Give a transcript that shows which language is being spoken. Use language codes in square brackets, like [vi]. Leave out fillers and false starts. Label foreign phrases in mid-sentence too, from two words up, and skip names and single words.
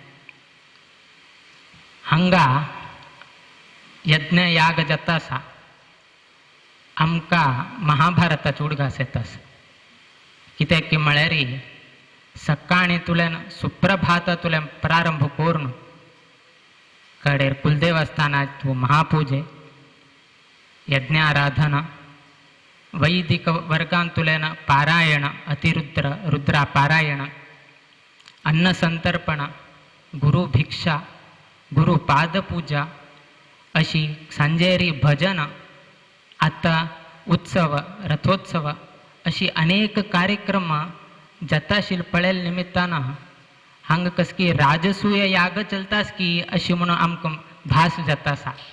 [kok] हांगा यज्ञ याग जाता आसा आमकां महाभारताचो उडगास येतास. कित्याक की म्हळ्यार सकाळी तुल्यान सुप्रभातांतल्यान प्रारंभ करून कडेर कुलदेवस्थानात महापूजे यज्ञाराधना वैदिक वर्गांतुल्यान पारायण अतिरुद्र रुद्रा पारायण अन्न संतर्पण गुरुभिक्षा गुरुपादपूजा अशी सांजेरी भजन आता उत्सव रथोत्सव अशी अनेक कार्यक्रम जाताशील पळेल निमित्तानं हांगा कस की राजसूय याग चलतास की अशी म्हणून आमकां भास जाता आसा.